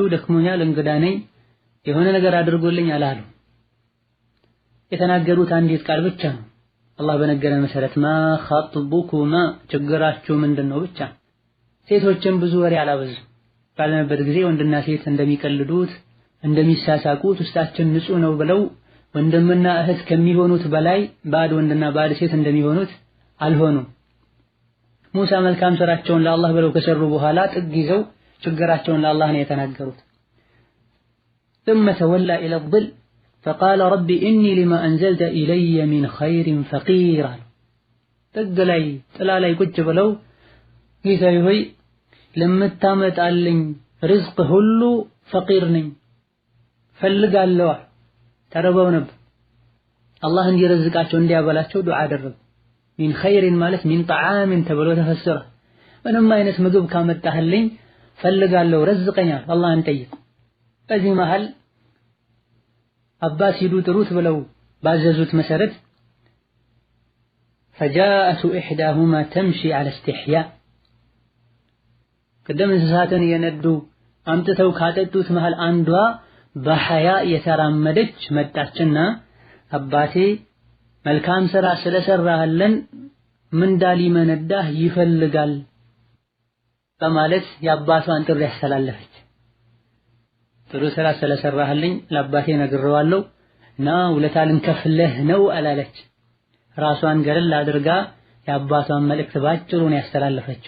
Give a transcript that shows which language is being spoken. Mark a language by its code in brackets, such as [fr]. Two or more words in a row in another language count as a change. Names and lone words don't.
[am] ደክሞኛል፣ እንግዳ ነኝ፣ የሆነ ነገር አድርጎልኝ አላሉ። የተናገሩት አንዲት ቃል ብቻ ነው። አላህ በነገረን መሰረት [ar] ما خطبكما [am] ችግራችሁ ምንድነው ብቻ። ሴቶችን ብዙ ወሬ አላበዙ። ባለነበት ጊዜ ወንድና ሴት እንደሚቀልዱት እንደሚሳሳቁት ውስጣችን ንጹህ ነው ብለው ወንድምና እህት ከሚሆኑት በላይ ባድ ወንድና ባድ ሴት እንደሚሆኑት አልሆኑም። ሙሳ መልካም ስራቸውን ለአላህ ብለው ከሰሩ በኋላ ጥግ ይዘው ችግራቸውን ለአላህ ነው የተናገሩት። [ar] ثم تولى إلى الظل فقال رب إني لما أنزلت إلي من خير فقير [am] ጥግ ላይ ጥላ ላይ ቁጭ ብለው ጌታዬ ሆይ ለምታመጣልኝ ርዝቅ ሁሉ ፈቂር ነኝ ፈልጋለሁ። ተርበው ነበር። አላህ እንዲረዝቃቸው እንዲያበላቸው ዱዓ አደረጉ። [ar] من خير [am] ማለት [ar] من طعام [am] ተብሎ ተፈሰረ። ምንም አይነት ምግብ ካመጣህልኝ ፈልጋለሁ፣ ረዝቀኛል፣ አላህን ጠይቁ። በዚህ መሃል አባስ ሂዱ ጥሩት ብለው ባዘዙት መሰረት [ar] فجاءت إحداهما تمشي على استحياء قدام [am] እንስሳትን የነዱ አምጥተው ካጠጡት መሃል አንዷ በሐያ የተራመደች መጣችና አባቴ መልካም ስራ ስለሰራህልን ምንዳ ሊመነዳህ ይፈልጋል በማለት የአባቷን ጥሪ ያስተላለፈች። ጥሩ ስራ ስለሰራህልኝ ለአባቴ ነግሬዋለሁ እና ውለታ ልንከፍልህ ነው አላለች። ራሷን ገለል አድርጋ የአባቷን መልእክት ባጭሩ ነው ያስተላለፈችው።